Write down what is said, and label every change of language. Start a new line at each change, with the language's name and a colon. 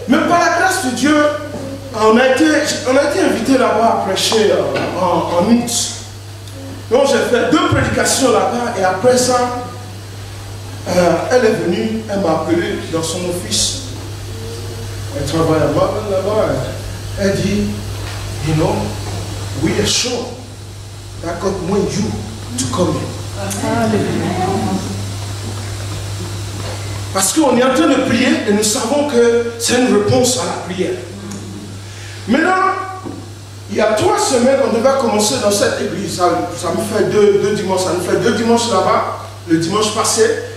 French: Mais par la grâce de Dieu, on a été invité là-bas à prêcher en août. Donc j'ai fait 2 prédications là-bas. Et après ça, elle est venue, elle m'a appelé dans son office. Elle travaille à Marvel là-bas. Elle dit,
English: you know, we are sure that God wants you to come in.
French: Parce qu'on est en train de prier et nous savons que c'est une réponse à la prière. Maintenant, il y a 3 semaines, on devait commencer dans cette église. Ça me fait 2 dimanches. Ça nous fait 2 dimanches là-bas, le dimanche passé.